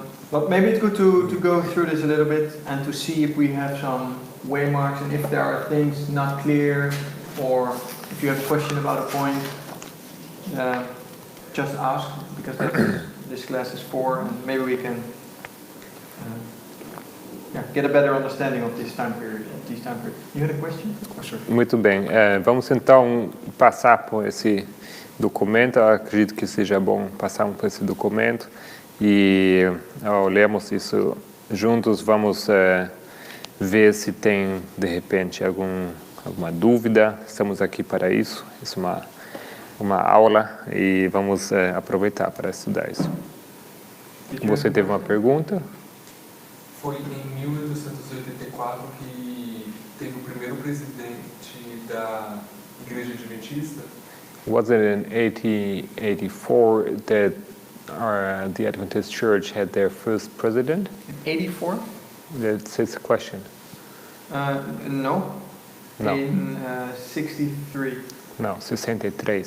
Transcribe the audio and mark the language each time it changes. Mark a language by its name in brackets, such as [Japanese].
[English] But maybe it's good to go through this a little bit and to see if we have some waymarks and if there are things not clear, or if you have a question about a point, just ask, because that's what this class is for, and maybe we can get a better understanding of this time period. You had a question? Oh, sorry. [Portuguese] Muito bem. Vamos então passar por esse documento. Eu acredito que seja bom passarmos por esse documento e ao lermos isso juntos, vamos ver se tem de repente alguma dúvida. Estamos aqui para isso. Isso é uma aula e vamos aproveitar para estudar isso. Você teve uma pergunta? Foi em 1884 que teve o primeiro presidente da Igreja Adventista. [English] Was it in 1884 that the Adventist Church had their first president? 84? That's his question. No. No. In 63. [Portuguese] Não, 63.